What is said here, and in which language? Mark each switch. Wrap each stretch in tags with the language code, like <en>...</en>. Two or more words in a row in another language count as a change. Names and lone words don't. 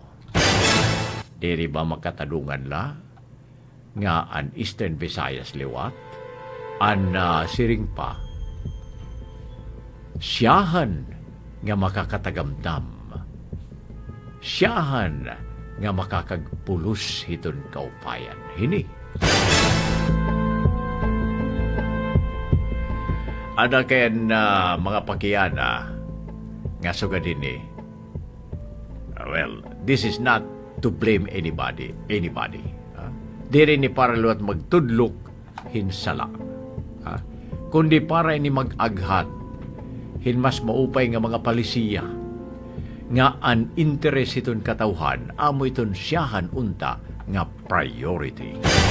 <war>Diri ba makatadungan la nga an Eastern Visayas liwat, an siring pa, siyahan nga makakatagamdam. Siyahan nga makakagpulos hiton kaupayan. Hini. Ada kayan mga pakiyana nga sugadin ni.</war> <en>Well, this is not to blame anybody.</en> <war>Diri ni para luwat magtudlok hinsala. Kundi para ini mag-aghat hinmas maupay nga mga palisiya nga an interes iton katawhan amo iton siyahan unta nga priority.</war>